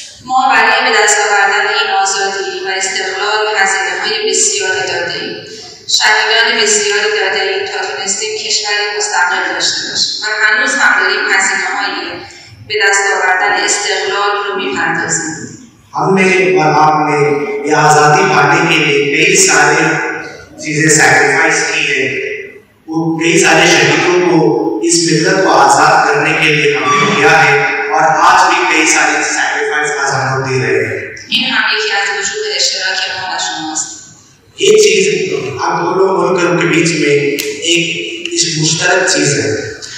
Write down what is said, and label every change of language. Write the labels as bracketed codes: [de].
[fa] ما برای به دست آوردن این آزادی و استقلال هزینه‌های بسیاری داده‌ایم. شهیدان بسیاری داده‌ایم تا تونستیم کشوری مستقل داشته باشیم و هنوز هم داریم هزینه‌های به دست آوردن استقلال رو می‌پردازیم. [hi] हमने और आपने ये आज़ादी पाने के लिए कई सारे चीज़ें सैक्रिफाइस की है. वो कई सारे शहीदों को इस मिल्लत को आज़ाद करने के लिए हमने किया है और आज भी कई सारे सैक्रिफाइस आज हम लोग दे रहे हैं. [fa] این هم یکی از وجوه اشتراک ما و شماست. [hi] ये चीज़ हम दोनों मुल्कों के बीच में एक मुश्तरक चीज़ है.